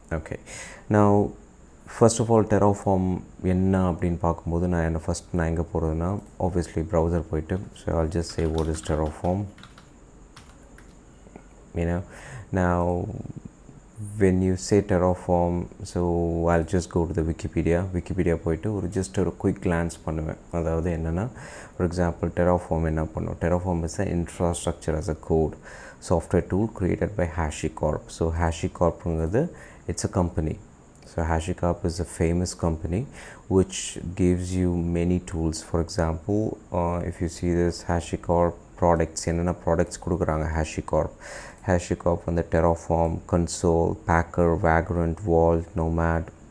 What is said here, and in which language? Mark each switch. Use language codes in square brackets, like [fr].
[en] Okay, now first of all, Terraform [ta] என்ன அப்படின்னு பார்க்கும்போது நான் எங்கே போகிறதுனா, [en] obviously browser போயிட்டு, so I'll just say what is Terraform. Now when you say Terraform, so I'll just go to the Wikipedia போயிட்டு just a quick glance பண்ணுவேன். [ta] அதாவது என்னென்னா, [en] for example, [ta] Terraform என்ன பண்ணும்? [en] Terraform is an infrastructure as a code software tool created by HashiCorp. So HashiCorpங்கிறது it's a company. So HashiCorp is a famous company which gives you many tools. For example, if you see this HashiCorp products, [ta] என்னென்ன products கொடுக்குறாங்க HashiCorp வந்து [en] Terraform, Console, Packer, Vagrant, Vault, Nomad.